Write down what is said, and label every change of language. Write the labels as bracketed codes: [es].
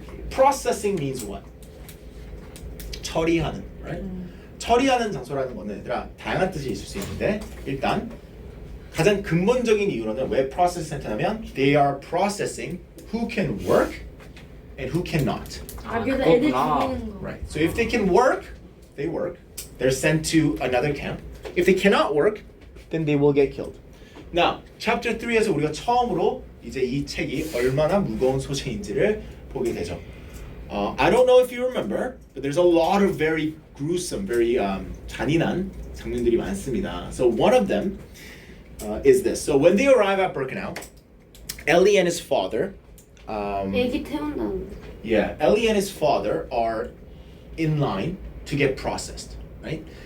[en] Processing means what? [ko] 처리하는, [en] right? [ko] 처리하는 장소라는 거는 얘들아 다양한 뜻이 있을 수 있는데 일단 가장 근본적인 이유로는 왜 process center냐면 [en] they are processing who can work and who cannot. [ko] 그래서 애들 그렇구나. 죽이는 거. [en] Right. So if they can work, they work. They're sent to another camp. If they cannot work, then they will get killed. [ko] Now, chapter 3에서 우리가 처음으로 이제 이 책이 얼마나 무거운 소재인지를 보게 되죠. [en] I don't know if you remember, but there's a lot of very gruesome, very [ko] 잔인한 장면들이 많습니다. [en] So one of them is this. So when they arrive at Birkenau, Ellie and his father, [ko] 애기 태운다는. [en] yeah, Ellie and his father are in line to get processed, right?